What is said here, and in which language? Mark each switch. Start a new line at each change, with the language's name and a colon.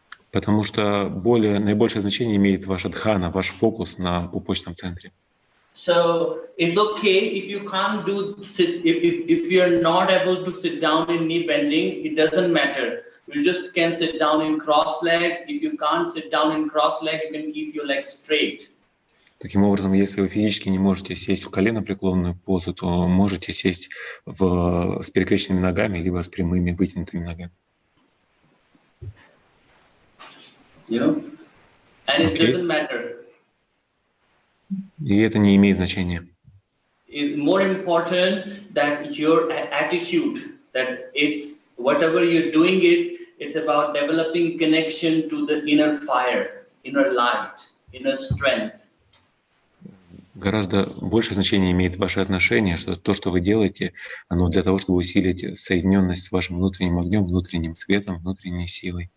Russian: Потому что наибольшее значение имеет ваша дхана, ваш фокус на пупочном центре.
English: So it's okay if you can't if you're not able to sit down in knee bending, it doesn't matter. You just can sit down in cross leg. If you can't sit down in cross leg, you can keep your legs straight.
Russian: Таким образом, если вы физически не можете сесть в коленопреклонную позу, то можете сесть с перекрещенными ногами, либо с прямыми вытянутыми ногами.
English: And it doesn't matter.
Russian: И это не имеет значения.
English: more important that your attitude, that it's whatever you're doing it's about developing connection to the inner fire, inner light, inner strength.
Russian: Гораздо большее значение имеет ваше отношение, что то, что вы делаете, оно для того, чтобы усилить соединенность с вашим внутренним огнем, внутренним светом, внутренней силой.